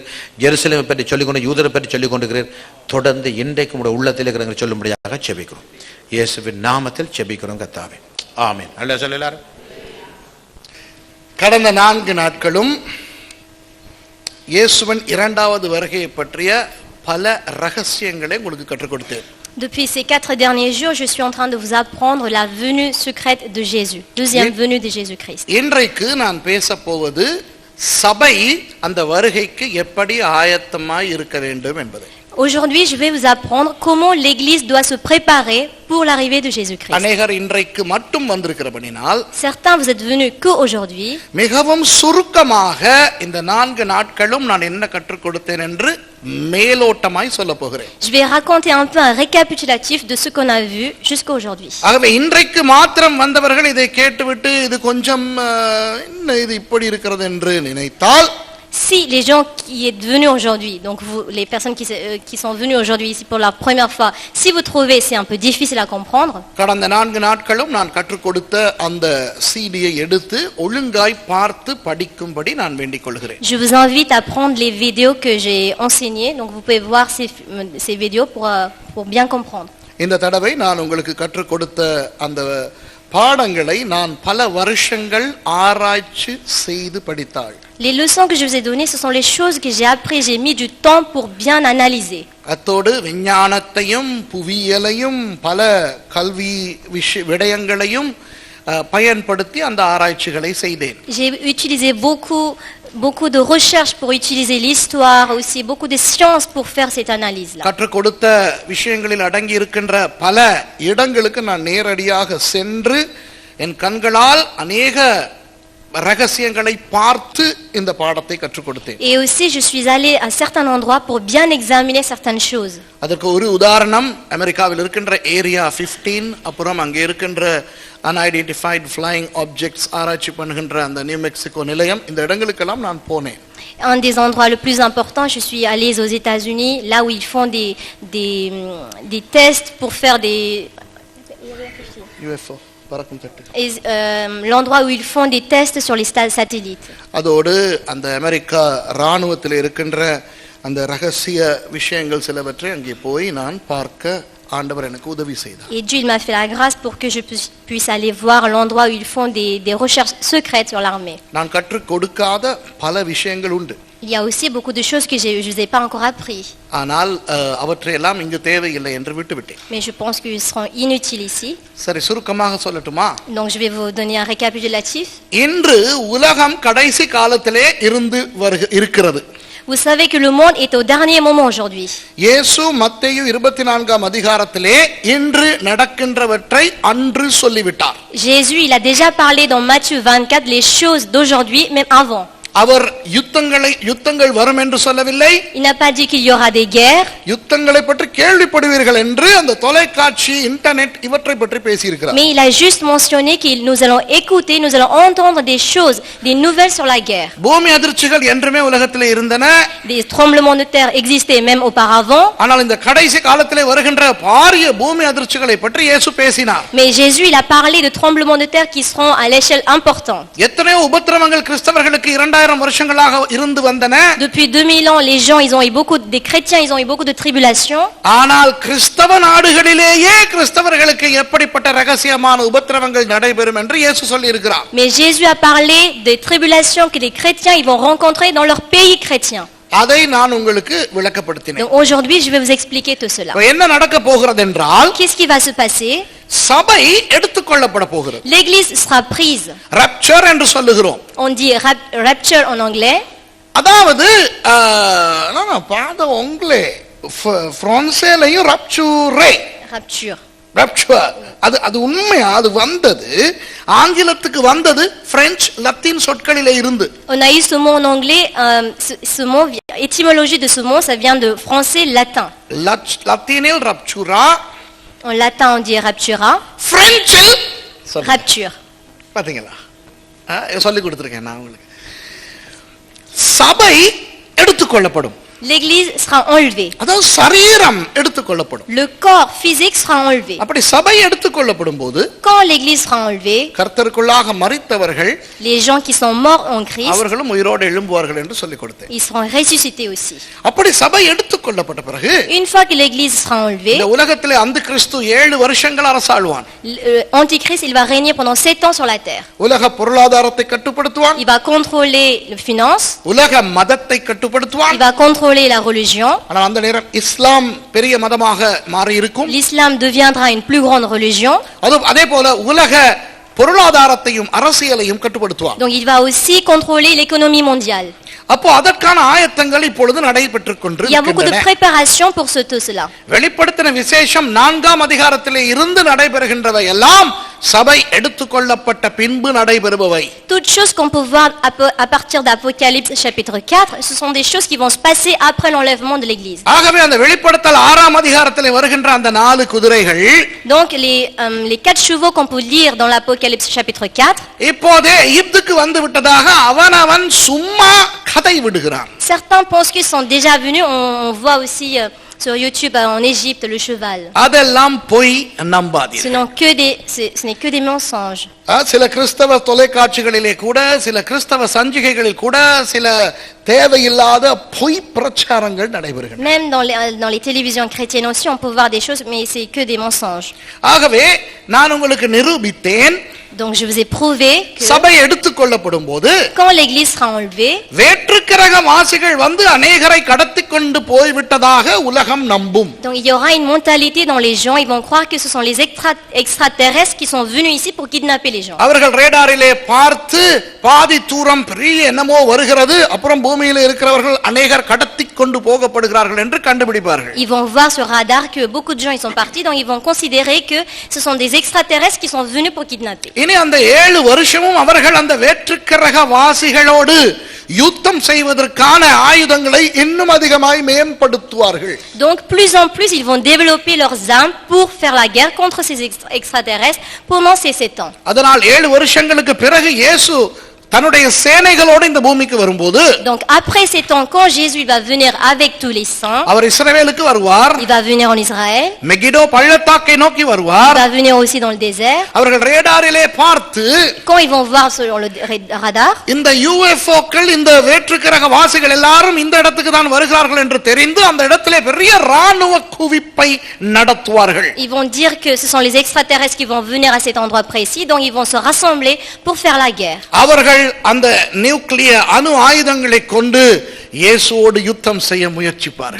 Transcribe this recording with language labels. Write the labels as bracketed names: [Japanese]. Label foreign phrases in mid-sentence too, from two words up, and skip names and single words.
[Tamil] ஜெருசலேமை பற்றி சொல்லிக் கொண்டு யூதரை பற்றி சொல்லிக் கொண்டிருக்கிறீர். தொடர்ந்து இன்றைக்கு உங்களுடைய உள்ளத்தில் இருக்கிறவங்க சொல்லும்படியாக செபிக்கிறோம். இயேசுவின் நாமத்தில் செபிக்கிறோம் கர்த்தாவே. ஆமென். அல்லேலூயா சொல்ல எல்லாரும். கடந்த 4 நாட்களும் இயேசுவின் 2வது வருகையை பற்றிய பல ரகசியங்களை உங்களுக்கு கற்றுக் கொடுத்தேன். [French] Depuis ces 4 derniers jours, je suis en train de vous apprendre la venue secrète de Jésus, deuxième venue de Jésus-Christ. [Tamil] இன்றைக்கு நான் பேசப் போவது சபை அந்த வருகைக்கு எப்படி ஆயத்தமாய் இருக்க வேண்டும் என்பதை. [French] Aujourd'hui, je vais vous apprendre comment l'Église doit se préparer pour l'arrivée de Jésus-Christ. [Tamil] அநேகர் இன்றைக்கு மட்டும் வந்திருக்கிறபடினால் [French] Certains, vous êtes venus que aujourd'hui. [Tamil] மிகவும் சுருக்கமாக இந்த 4 நாட்களும் நான் என்ன கற்றுக் கொடுத்தேன் என்று மேலோட்டமாய் சொல்ல போகிறேன். [French] Je vais raconter un peu un récapitulatif de ce qu'on a vu jusqu'à aujourd'hui. [Tamil] ஆகவே இன்றைக்கு மாத்திரம் வந்தவர்கள் இதை கேட்டுவிட்டு இது கொஞ்சம் என்ன இது இப்படி இருக்கிறது என்று நினைத்தால், [French] Si les gens qui êtes venus aujourd'hui, donc vous, les personnes qui sont venues aujourd'hui ici pour la première fois, si vous trouvez c'est un peu difficile à comprendre, [Tamil] கடந்த 4 நாட்களும் நான் கற்றுக் கொடுத்த அந்த சிடியை எடுத்து ஒழுங்காய் பார்த்து படிக்கும்படி நான் வேண்டிக் கொள்கிறேன். [French] je vous invite à prendre les vidéos que j'ai enseignées, donc vous pouvez voir ces vidéos pour bien comprendre. [Tamil] இந்த தடவை நான் உங்களுக்கு கற்றுக் கொடுத்த அந்த பாடங்களை நான் பல வருஷங்கள் ஆராய்ச்சி செய்து படித்தாள். [French] Les leçons que je vous ai données, ce sont les choses que j'ai apprises, j'ai mis du temps pour bien analyser. [Tamil] அத்தோடு விஞ்ஞானத்தையும் புவியியலையும் பல கல்வி விடயங்களையும் பயன்படுத்தி அந்த ஆராய்ச்சிகளை செய்தேன். [French] J'ai utilisé beaucoup de recherches pour utiliser l'histoire, aussi beaucoup de sciences pour faire cette analyse-là. [Tamil] கற்றுக் கொடுத்த விஷயங்களில் அடங்கி இருக்கின்ற பல இடங்களுக்கு நான் நேரடியாக சென்று என் கண்களால் அநேக ரகசியங்களை பார்த்து இந்த பாடத்தை கற்றுக் கொடுத்தேன். [French] Et aussi je suis allé à certains endroits pour bien examiner certaines choses. [Tamil] அதற்கு ஒரு உதாரணம் அமெரிக்காவில் இருக்கின்ற ஏரியா 15, அப்புறம் அங்கே இருக்கின்ற [English] unidentified flying objects [Tamil] ஆராய்ச்சி பண்ணுகின்ற அந்த நியூ மெக்சிகோ நிலையம், இந்த இடங்களுக்கெல்லாம் நான் போனேன். [French] Un des endroits le plus important, je suis allé aux États-Unis, là où ils font des tests pour faire des [Tamil] பறக்கும் தட்டு. [French] Et l'endroit où ils font des tests sur les satellites. [Tamil] அதோடு அந்த அமெரிக்கா இராணுவத்தில் இருக்கின்ற அந்த ரகசிய விஷயங்கள் சிலவற்றை அங்கே போய் நான் பார்க்க ஆண்டவர் எனக்கு உதவி செய்தார். [French] Et Dieu il m'a fait la grâce pour que je puisse aller voir l'endroit où ils font des recherches secrètes sur l'armée. [Tamil] நான் கற்றுக் கொடுக்காத பல விஷயங்கள் உண்டு. [French] Il y a aussi beaucoup de choses que je vous ai pas encore appris. [Tamil] ஆனால் அவற்றையெல்லாம் இங்கு தேவையில்லை என்று விட்டுவிட்டேன். [French] Mais je pense qu'ils seront inutiles ici. [Tamil] சரி, சுருக்கமாக சொல்லட்டுமா? [French] Donc je vais vous donner un récapitulatif. [Tamil] இன்று உலகம் கடைசி காலத்திலே இருக்கிறது. [French] Vous savez que le monde est au dernier moment aujourd'hui. [Tamil] இயேசு மத்தேயு 24ஆம் அதிகாரத்திலே இன்று நடக்கின்றவற்றை அன்று சொல்லிவிட்டார். [French] Jésus, il a déjà parlé dans Matthieu 24 les choses d'aujourd'hui, même avant. [Tamil] அவர் யுத்தங்கள் வரும் என்று சொல்லவில்லை. [French] Il n'a pas dit qu'il y aura des guerres. [Tamil] யுத்தங்களை பற்றி கேள்விப்படுவீர்கள் என்று அந்த தொலைக்காட்சி இன்டர்நெட் இவற்றை பற்றி பேசியிருக்கிறார். [French] Mais il a juste mentionné que nous allons écouter, nous allons entendre des choses, des nouvelles sur la guerre. [Tamil] பூமி அதிர்ச்சிகள் என்றுமே உலகத்திலே இருந்தன. [French] Des tremblements de terre existaient même auparavant. [Tamil] ஆனால் இந்த கடைசி காலத்திலே வருகின்ற பாரிய பூமி அதிர்ச்சிகளை பற்றி இயேசு பேசினார். [French] Mais Jésus, il a parlé de tremblements de terre qui seront à l'échelle importante. [Tamil] எத்தனையோ உபத்திரவங்கள் கிறிஸ்தவர்களுக்கு 2000 வருஷங்களாக இருந்து வந்தன. [French] Depuis 2000 ans, les gens, des chrétiens, ils ont eu beaucoup de tribulations. [Tamil] ஆனால் கிறிஸ்தவ நாடுகளிலேயே கிறிஸ்தவர்களுக்கு எப்படிப்பட்ட ரகசியமான உபத்திரவங்கள் நடைபெறும் என்று இயேசு சொல்லி இருக்கிறார். [French] Mais Jésus a parlé des tribulations que les chrétiens ils vont rencontrer dans leur pays chrétien. [Tamil] அதை நான் உங்களுக்கு விளக்கப்படுத்தினேன். [French] Donc aujourd'hui, je vais vous expliquer tout cela. [Tamil] என்ன நடக்க போகிறது என்றால், [French] qu'est-ce qui va se passer? [Tamil] சபை எடுத்துக்கொள்ளப்பட போகிறது. [French] L'église sera prise. [Tamil] rapture என்று சொல்லுகிறோம். [French] On dit rapture en anglais. [Tamil] அதாவது நான் பாத உங்களே பிரான்சேலையும் rapture அது உண்மையா? அது வந்தது ஆங்கிலத்துக்கு வந்தது பிரெஞ்சு லத்தீன் சொற்களிலே இருந்து. [French] On a eu ce mot en anglais, ce mot, étymologie de ce mot, ça vient de français latin. [Tamil] லத்தீனில் raptura, [French] en latin on dit raptura, [Tamil] பிரெஞ்சில் rapture. பாத்தீங்களா? சொல்லி கொடுத்திருக்கேன் நான் உங்களுக்கு. சபை எடுத்துக்கொள்ளப்படும். [French] L'église sera enlevée. [Tamil] அதாவது சரீரம் எடுத்துக்கொள்ளப்படும். [French] Le corps physique sera enlevé. [Tamil] அப்படி சபை எடுத்துக்கொள்ளப்படும் போது, [French] quand l'église sera enlevée, [Tamil] கர்த்தருக்குள்ளாக மரித்தவர்கள், [French] les gens qui sont morts en Christ, [Tamil] அவர்களும் உயிரோடு எழும்புவார்கள் என்று சொல்லிக் கொடுத்தேன். [French] ils seront ressuscités aussi. [Tamil] அப்படி சபை எடுத்துக்கொள்ளப்பட்ட பிறகு, [French] une fois que l'église sera enlevée, [Tamil] இந்த உலகத்திலே அந்திகிறிஸ்து 7 வருஷங்கள் அரசாளுவான். [French] Antichrist il va régner pendant 7 ans sur la terre. [Tamil] உலக பொருளாதாரத்தை கட்டுப்படுத்துவான். [French] Il va contrôler les finances. [Tamil] உலக மதத்தை கட்டுப்படுத்துவான். [French] Il va contrôler la religion. [Tamil] ஆனால் அந்த நேரம் இஸ்லாம் பெரிய மதமாக மாறி இருக்கும். [French] L'islam deviendra une plus grande religion. [Tamil] அதே போல உலக பொருளாதாரத்தையும் அரசியலையும் கட்டுப்படுத்துவான். [French] Donc il va aussi contrôler l'économie mondiale. [Tamil] அப்போ அதற்கான ஆயத்தங்கள் இப்பொழுது நடைபெற்றுக் கொண்டிருக்கின்றன. [French] Il y a beaucoup de préparations pour tout cela. [Tamil] வெளிப்படுத்தின விசேஷம் 4ஆம் அதிகாரத்திலே இருந்து நடைபெறுகின்றவை எல்லாம் சபை எடுத்துக்கொள்ளப்பட்ட பின்பு நடைபெறுபவை. [French] Toutes choses qu'on peut voir à partir d'Apocalypse chapitre 4, ce sont des choses qui vont se passer après l'enlèvement de l'église. [Tamil] ஆகவே அந்த வெளிப்படுத்தல் 6ஆம் அதிகாரத்திலே வருகின்ற அந்த 4 குதிரைகள், [French] donc les 4 chevaux qu'on peut lire dans l'Apocalypse chapitre 4, [Tamil] இப்போதே எகிப்துக்கு வந்து விட்டதாக அவனவன் சும்மா கதை விடுகிறான். [French] Certains pensent qu'ils sont déjà venus. On voit aussi sur YouTube en Égypte le cheval. [Tamil] அதெல்லாம் பொய், நம்பாதீர்கள். [French] Ce n'est que des mensonges. [Tamil] சில கிறிஸ்தவ தொலைக்காட்சிகளிலே கூட, சில கிறிஸ்தவ சஞ்சிகைகளில் கூட சில தேவையில்லாத பொய் பிரச்சாரங்கள் நடைபெறுகின்றன. [French] Même dans les télévisions chrétiennes aussi on peut voir des choses, mais c'est que des mensonges. [Tamil] ஆகவே நான் உங்களுக்கு நிரூபித்தேன். [French] Donc je vous ai prouvé que [Tamil] சபை எடுத்துக்கொள்ளப்படும் போது, [French] quand l'église sera enlevée, [Tamil] வேற்றுக்கிரக வாசிகள் வந்து அநேகரை கடத்திக் கொண்டு போய்விட்டதாக உலகம் நம்பும். [French] donc il y aura une mentalité dans les gens, ils vont croire que ce sont les extraterrestres qui sont venus ici pour kidnapper les gens. [Tamil] அவர்கள் ரேடாரிலே பார்த்து பாதி தூரம் பெரிய என்னமோ வருகிறது, அப்புறம் பூமியிலே இருக்கிறவர்கள் அநேகர் கடத்திக் கொண்டு போகப்படுகிறார்கள் என்று கண்டுபிடிப்பார்கள். [French] Ils vont voir sur radar que beaucoup de gens ils sont partis, donc ils vont considérer que ce sont des extraterrestres qui sont venus pour kidnapper. [Tamil] இனி அந்த 7 வருஷமும் அவர்கள் அந்த வேற்றுக்கிரக வாசிகளோடு யுத்தம் செய்வதற்கான ஆயுதங்களை இன்னும் அதிகமாய் மேம்படுத்துவார்கள். [French] Donc plus en plus ils vont développer leurs armes pour faire la guerre contre ces extraterrestres pendant ces 7 ans. [Tamil] அதனால் 7 வருஷங்களுக்கு பிறகு இயேசு தன்னுடைய சேனைகளோடு இந்த பூமிக்கு வரும்போது [French] Donc après ces temps, quand Jésus va venir avec tous les saints, [Tamil] அவர் இஸ்ரவேலுக்கு வருவார், [French] il va venir en Israël, [Tamil] மெகிடோ பள்ளத்தாக்கை நோக்கி [French] il [Tamil] வருவார். [French] va venir aussi dans le désert. [Tamil] அவர்கள் ரேடாரிலே பார்த்து [French] Quand ils vont voir sur le radar, [Tamil] இந்த யூஎஃப்ஓக்கள் இந்த வேற்றுக்கிரக வாசிகள் எல்லாரும் இந்த இடத்துக்கு தான் வருகிறார்கள் என்று தெரிந்து அந்த இடத்திலே பெரிய ராணுவ குவிப்பை நடத்துவார்கள். [French] ils vont dire que ce sont les extraterrestres qui vont venir à cet endroit précis, donc ils vont se rassembler pour faire la guerre. [Tamil] அவர்கள் அந்த நியூக்ளியர் அணு ஆயுதங்களை கொண்டு இயேசுவோடு யுத்தம் செய்ய முயற்சிப்பார்கள்.